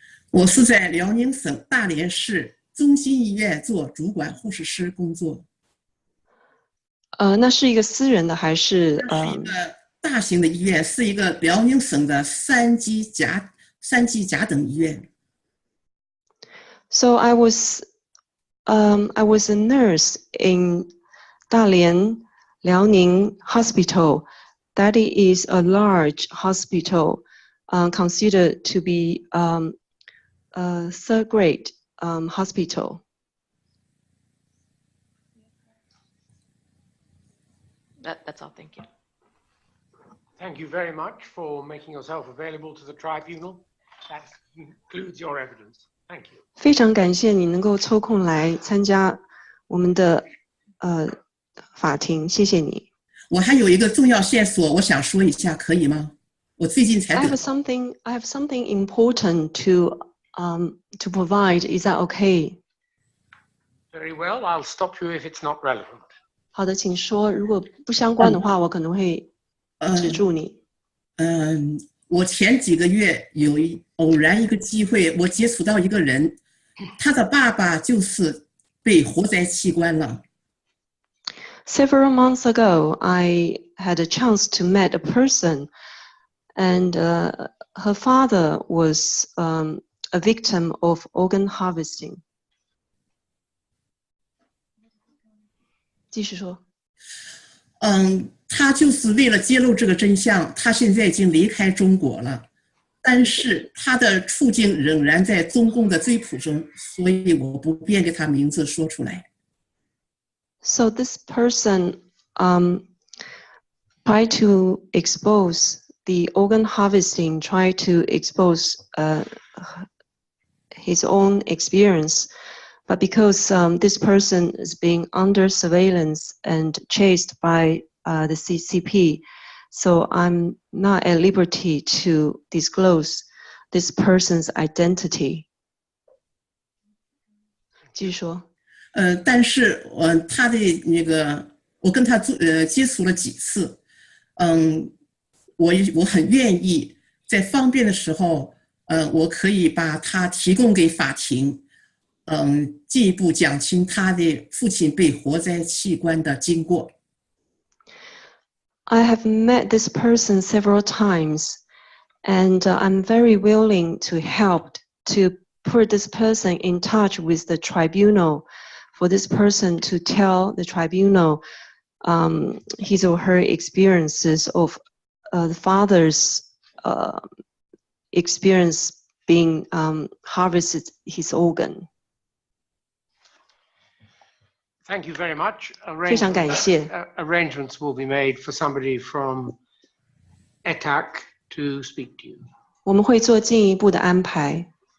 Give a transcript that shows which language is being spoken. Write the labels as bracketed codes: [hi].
[zh] 我是在辽宁省大连市中心医院做主管护士师工作。那是一个私人的还是？那是一个大型的医院，是一个辽宁省的三级甲等医院。 [en] So I was a nurse in Dalian Liaoning Hospital. That is a large hospital, considered to be a third grade hospital. That's all. Thank you. Thank you very much for making yourself available to the tribunal. That concludes your evidence. Thank you. [zh] 非常感谢你能够抽空来参加我们的法庭，谢谢你。我还有一个重要线索，我想说一下，可以吗？我最近才 [en] I have something important to provide. Is that okay? Very well. I'll stop you if it's not relevant. [zh] 好的，请说。如果不相关的话，我可能会止住你。我前几个月偶然一个机会，我接触到一个人，他的爸爸就是被活摘器官了。 [en] Several months ago, I had a chance to meet a person, and her father was a victim of organ harvesting. [zh] 继续说。他就是为了揭露这个真相，他现在已经离开中国了，但是他的处境仍然在中共的追捕中，所以我不便给他名字说出来。 [en] So this person tried to expose the organ harvesting, tried to expose his own experience, but because this person is being under surveillance and chased by the CCP, so I'm not at liberty to disclose this person's identity. [zh] 继续说。但是他的那个，我跟他接触了几次，我很愿意在方便的时候，我可以把他提供给法庭，进一步讲清他的父亲被活摘器官的经过。 [en] I have met this person several times, and I'm very willing to help to put this person in touch with the tribunal, for this person to tell the tribunal his or her experiences of the father's experience being harvested his organ. Thank you very much. [zh] 非常感谢。 [en] Arrangements will be made for somebody from ETAC to speak to you. [zh] 我们会做进一步的安排。